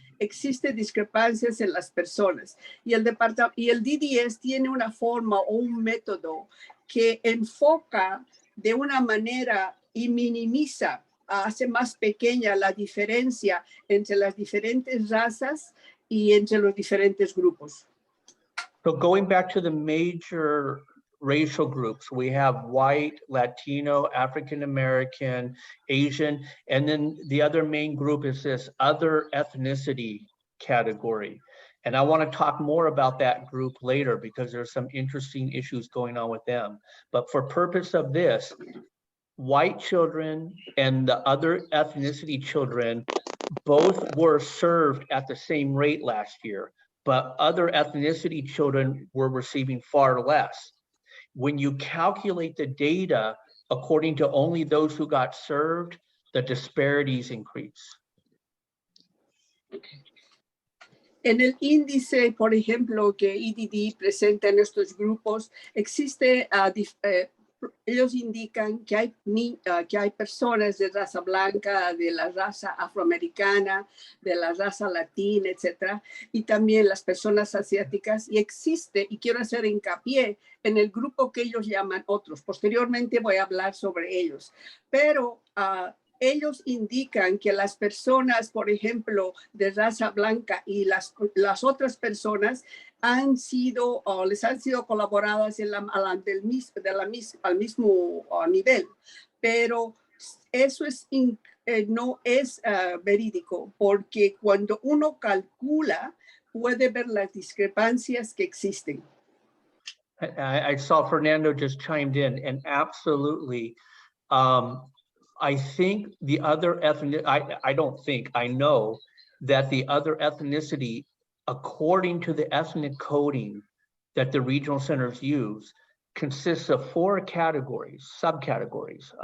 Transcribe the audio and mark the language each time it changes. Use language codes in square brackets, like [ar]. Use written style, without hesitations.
[es] Existen discrepancias en las personas y el DDS tiene una forma o un método que enfoca de una manera y minimiza, hace más pequeña la diferencia entre las diferentes razas y entre los diferentes grupos. [en] So going back to the major racial groups, we have white, Latino, African-American, Asian, and then the other main group is this other ethnicity category. And I want to talk more about that group later because there's some interesting issues going on with them. But for purpose of this, white children and the other ethnicity children both were served at the same rate last year, but other ethnicity children were receiving far less. When you calculate the data according to only those who got served, the disparities increase. [es] En el índice, por ejemplo, que EDD presenta en estos grupos, existe, ellos indican que hay personas de raza blanca, de la raza afroamericana, de la raza latina, etcétera, y también las personas asiáticas, y existe, y quiero hacer hincapié en el grupo que ellos llaman otros. Posteriormente voy a hablar sobre ellos, pero ellos indican que las personas, por ejemplo, de raza blanca y las otras personas les han sido colaboradas al mismo nivel. Pero eso no es verídico, porque cuando uno calcula, puede ver las discrepancias que existen. [en] I saw Fernando just chimed in, and absolutely, I think the other I know that the other ethnicity, according to the ethnic coding that the regional centers use, consists of 4 categories, subcategories.